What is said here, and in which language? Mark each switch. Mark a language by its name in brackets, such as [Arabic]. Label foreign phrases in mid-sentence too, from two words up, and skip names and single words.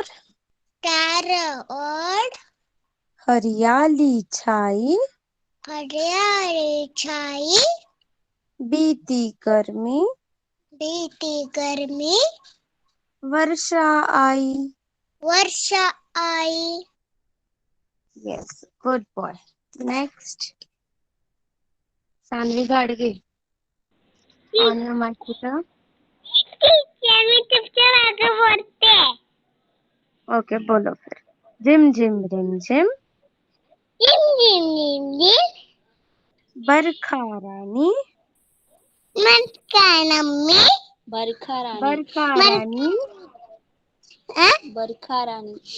[Hindi] चारों ओर हरियाली छाई हरियाली छाई बीती गर्मी बीती गर्मी वर्षा आई। वर्षा आई। [English] Yes, good boy. Next, सानवी गाडगे। On your mic बेटा। [Marathi] मी तुमच्या मागे बोलते। [Hindi] ओके, बोलो फिर। झिम झिम रिम झिम जिम जिम जिम जिम बरखा रानी मटका नम्मी बरखा रानी बरखा रानी बरखा रानी